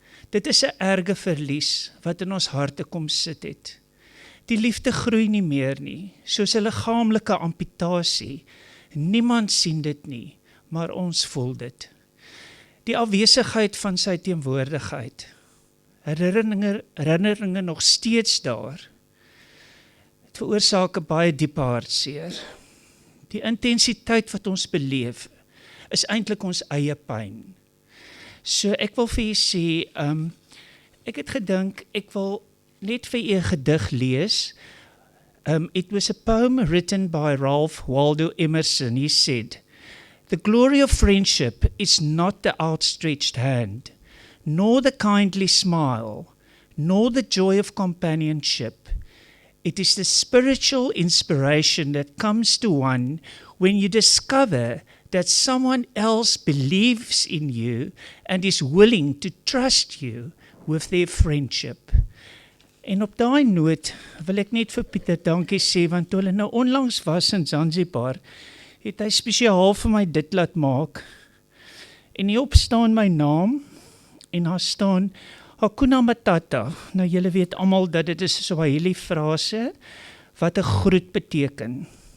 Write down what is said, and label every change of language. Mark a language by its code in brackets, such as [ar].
[af] Dit is 'n erge verlies, wat in ons harte kom sit het. Die liefde groei nie meer nie, soos 'n liggaamlike amputasie. Niemand sien dit nie, maar ons voel dit. Die afwesigheid van sy teenwoordigheid. Herinneringe nog steeds daar. Het veroorsaak 'n baie diepe hartseer. Die intensiteit wat ons beleef, is eintlik ons eie pyn. So ek wil vir julle sê, ek het gedink, ek wil net vir julle 'n gedig lees. [en] It was a poem written by Ralph Waldo Emerson. He said, "The glory of friendship is not the outstretched hand, nor the kindly smile, nor the joy of companionship. It is the spiritual inspiration that comes to one when you discover that someone else believes in you and is willing to trust you with their friendship." [af] En op daai noot wil ek net vir Pieter dankie sê, want toe hulle nou onlangs was in Zanzibar, het hy spesiaal vir my dit laat maak. En hierop staan my naam, en daar staan Hakuna Matata. Nou julle weet almal dat dit is 'n Swahili frase wat 'n groet beteken.